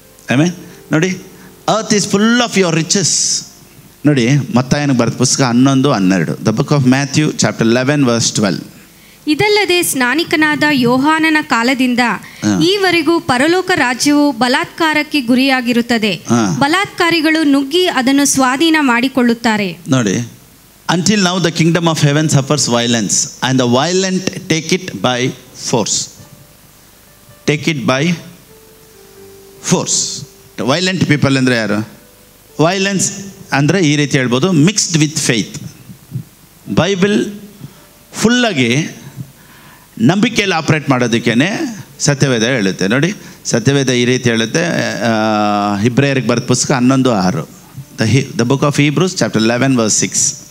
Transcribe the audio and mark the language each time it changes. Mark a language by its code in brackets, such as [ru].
[kn] ಆಮೇಲೆ ನೋಡಿ, [en] Earth is full of your riches. [kn] ನೋಡಿ, ಮತ್ತಾಯನಿಗೆ ಬರೆದ ಪುಸ್ತಕ 11:12, [en] The book of Matthew chapter 11 verse 12. [kn] ಇದಲ್ಲದೆ ಸ್ನಾನಿಕನಾದ ಯೋಹಾನನ ಕಾಲದಿಂದ ಈವರೆಗೂ ಪರಲೋಕ ರಾಜ್ಯವು ಬಲಾತ್ಕಾರಕ್ಕೆ ಗುರಿಯಾಗಿರುತ್ತದೆ. ಬಲಾತ್ಕಾರಿಗಳು ನುಗ್ಗಿ ಅದನ್ನು ಸ್ವಾಧೀನ ಮಾಡಿಕೊಳ್ಳುತ್ತಾರೆ. ನೋಡಿ, [en] until now the kingdom of heaven suffers violence and the violent take it by force. Take it by force. Violent people [kn] ಅಂದರೆ ಯಾರು? ವೈಲೆನ್ಸ್ ಅಂದರೆ ಈ ರೀತಿ ಹೇಳ್ಬೋದು, [en] Mixed with faith. [kn] ಬೈಬಲ್ ಫುಲ್ಲಾಗಿ ನಂಬಿಕೆಯಲ್ಲಿ ಆಪ್ರೇಟ್ ಮಾಡೋದಕ್ಕೇ ಸತ್ಯವೇದ ಹೇಳುತ್ತೆ. ನೋಡಿ, ಸತ್ಯವೇದ ಈ ರೀತಿ ಹೇಳುತ್ತೆ. ಹಿಬ್ರಿಯರಿಗೆ ಬರೆದ ಪುಸ್ತಕ 11:6, [en] The book of Hebrews chapter 11 verse 6.